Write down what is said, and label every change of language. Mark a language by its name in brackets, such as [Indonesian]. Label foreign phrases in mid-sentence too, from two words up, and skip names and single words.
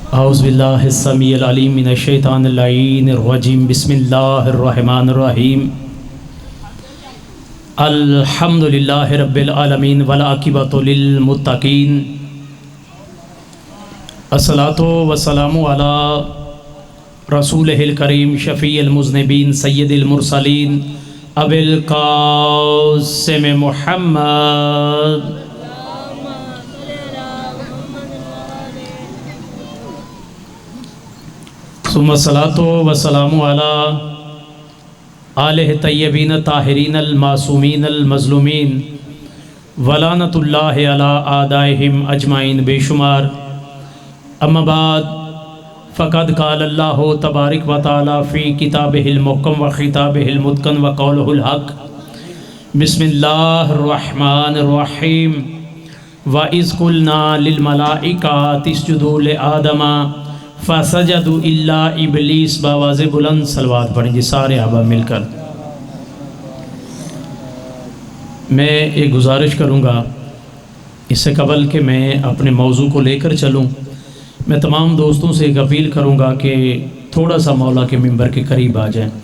[Arabic] اعوذ باللہ السمیع العلیم من الشیطان اللعین الرجیم بسم اللہ الرحمن الرحیم الحمد للہ رب العالمین والعاقبۃ للمتقین الصلاۃ والسلام علی رسولہ الکریم شفیع المذنبین سید المرسلین ابی القاسم محمد ثم الصلاۃ والسلام علی آلہ طیبین طاہرین المعصومین المظلومین ولعنۃ اللہ علی اعدائہم اجمعین [Urdu] بے شمار. [Arabic] اما بعد فقد قال اللہ تبارک و تعالی فی کتابہ المحکم و خطابہ المتقن و قولہ الحق. بسم اللہ الرحمن الرحیم. وَإِذْ قُلْنَا لِلْمَلَائِكَةِ اسْجُدُوا لِآدَمَ فَسَجَدُوا إِلَّا إِبْلِيسَ. [Urdu] باواز بلند صلوات پڑھیں جی سارے احباب مل کر. میں ایک گزارش کروں گا اس سے قبل کہ میں اپنے موضوع کو لے کر چلوں. میں تمام دوستوں سے ایک اپیل کروں گا کہ تھوڑا سا مولا کے منبر کے قریب آ جائیں.